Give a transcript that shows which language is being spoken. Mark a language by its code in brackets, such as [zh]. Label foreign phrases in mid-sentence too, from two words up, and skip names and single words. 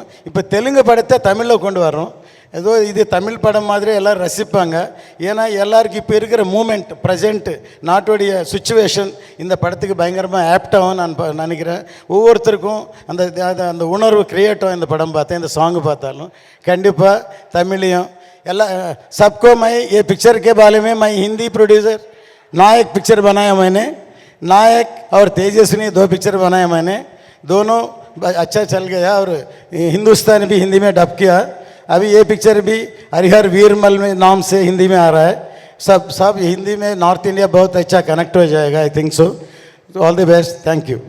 [ta] இப்போ தெலுங்கு படத்தை தமிழில் கொண்டு வரோம். ஏதோ இது தமிழ் படம் மாதிரி எல்லோரும் ரசிப்பாங்க. ஏன்னா எல்லாருக்கும் இப்போ இருக்கிற [en] moment, present, [ta] நாட்டுடைய சுச்சுவேஷன் இந்த படத்துக்கு பயங்கரமாக ஆப்டாகவும் நான் நினைக்கிறேன். ஒவ்வொருத்தருக்கும் அந்த அந்த உணர்வு கிரியேட்டும் இந்த படம் பார்த்தேன், இந்த சாங்கு பார்த்தாலும். கண்டிப்பாக தமிழையும் எல்லாம் [hi] सबको मैं ये पिक्चर के बारे में मैं हिंदी प्रोड्यूसर नायक पिक्चर बनाया मैंने, नायक और तेजस्विनी 2 पिक्चर बनाया मैंने, दोनों अच्छा चल गया और हिंदुस्तान भी हिंदी में डब किया. अभी ये पिक्चर भी हरिहर वीरमल में नाम से हिंदी में आ रहा है. सब हिंदी में नॉर्थ इंडिया बहुत अच्छा कनेक्ट हो जाएगा, [en] I think so. All the best, thank you.